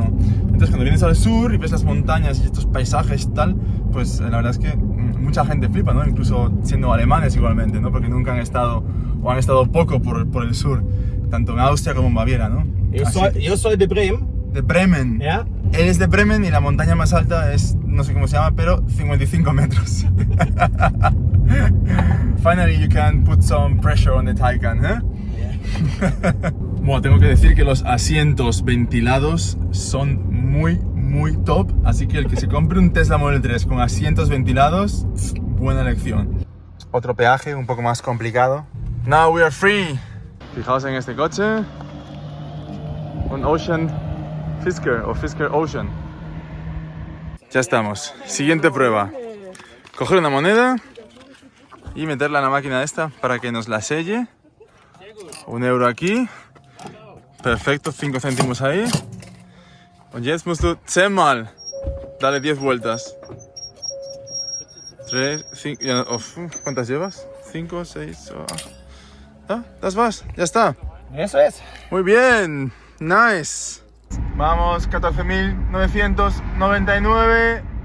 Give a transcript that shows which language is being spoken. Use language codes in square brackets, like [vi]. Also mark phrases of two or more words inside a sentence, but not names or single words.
[es] Entonces cuando vienes al sur y ves las montañas y estos paisajes y tal, pues la verdad es que mucha gente flipa, ¿no? Incluso siendo alemanes igualmente, ¿no? Porque nunca han estado o han estado poco por el sur, tanto en Austria como en Baviera, ¿no? Yo soy de Bremen. De Bremen. ¿Ya? Él es de Bremen y la montaña más alta es, no sé cómo se llama, pero 55 metros. [en] Finally you can put some pressure on the Taycan, ¿eh? Yeah. [es] Bueno, tengo que decir que los asientos ventilados son muy top, así que el que se compre un Tesla Model 3 con asientos ventilados, buena elección. Otro peaje un poco más complicado. [en] Now we are free. [es] Fijaos en este coche. Un Ocean Fisker o Fisker Ocean. Ya estamos. Siguiente prueba. Coger una moneda y meterla en la máquina esta para que nos la selle. 1 euro aquí. Perfecto, 5 céntimos ahí. [de] Und jetzt musst du 10 Mal [es] Dale 10 vueltas. 3, 5... ¿Cuántas llevas? 5, 6... ¿Ah? ¿Das vas? Ya está. Eso es. Muy bien. Nice. Vamos, 14.999.